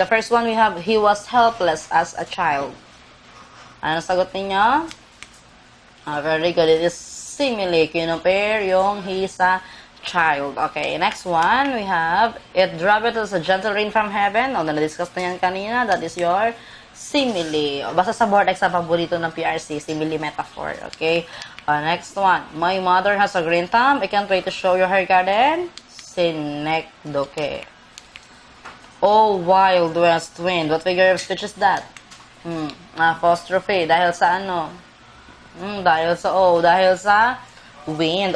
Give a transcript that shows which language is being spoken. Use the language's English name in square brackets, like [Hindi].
[English] The first one we have, he was helpless as a child. [Filipino] Ano sagot ninyo? [English] Very good. It is simile. [Filipino] Kinopare yung [English] he's a child. Okay, next one, we have, it dropped as a gentle rain from heaven. [Filipino] Na-discuss na yan kanina. [English] That is your simile. [Filipino] Basta sa board exam, paborito ng PRC, simile metaphor. [English] Okay, next one, my mother has a green thumb. I can't wait to show you her garden. Synecdoche. Oh, wild west wind. What figure of speech is that? [Filipino] Apostrophe. Dahil sa ano? Dahil sa dahil sa wind.